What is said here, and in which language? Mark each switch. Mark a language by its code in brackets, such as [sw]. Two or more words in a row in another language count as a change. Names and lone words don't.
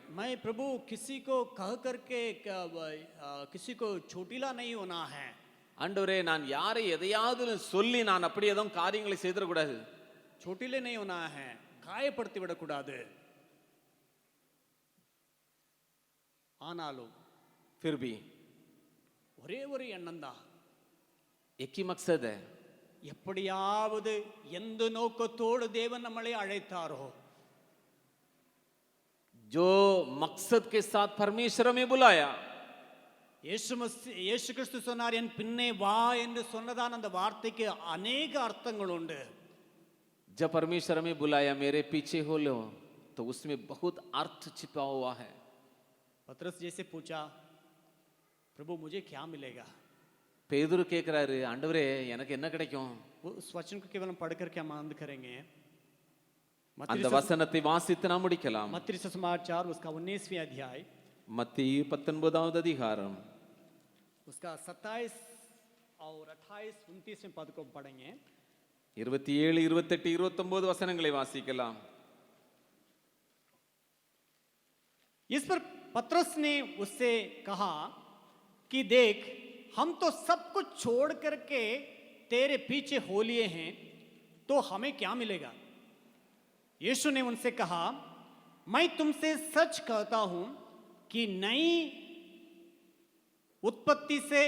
[hi] मैं प्रभु किसी को कह करके किसी को चोटिला नहीं होना है. [ta] ஆண்டவரே, நான் யாரை எதையாவது சொல்லி நான் அப்படி ஏதும் காரியங்களை செய்திடக்கூடாது. [hi] चोटिले नहीं होना है, [ta] காயப்படுத்தி விடக்கூடாது. ஆனாலும் [hi] फिर भी [ta] ஒரே ஒரு எண்ணம் தான். [hi] एक ही मकसद है. [ta] எப்படியாவது எந்த நோக்கத்தோடு தேவன் நம்மளை அழைத்தாரோ, [hi] जो मकसद के साथ परमेश्वर में बुलाया, [ta] இயேசு கிறிஸ்து சொன்னார், என் பின்னே வா என்று சொன்னதான் அந்த வார்த்தைக்கு अनेक அர்த்தங்கள் உண்டு. [hi] जब परमेश्वर में बुलाया मेरे पीछे हो लो, तो उसमें बहुत अर्थ छिपा हुआ है. पतरस जैसे पूछा, प्रभु मुझे क्या मिलेगा? [ta] பேதுரு கேட்கிறாரு, ஆண்டவரே எனக்கு என்ன கிடைக்கும்? [hi] वो उस वचन को केवल हम पढ़ करके हम आनंद करेंगे। [ta] அந்த வசனத்தை வாசித்து நாம் முடிக்கலாம். [hi] मत्ती सुसमाचार उसका 19वां अध्याय, [ta] மத்தேயு 19வது அதிகாரம் [hi] उसका 27 और 28 29वें पद को पढ़ेंगे। [ta] 27, 28, 29 வசனங்களை வாசிக்கலாம். [hi] इस पर पतरस ने उससे कहा कि देख, हम तो सब कुछ छोड़ करके तेरे पीछे हो लिए हैं, तो हमें क्या मिलेगा? यीशु ने उनसे कहा, मैं तुमसे सच कहता हूं कि नई उत्पत्ति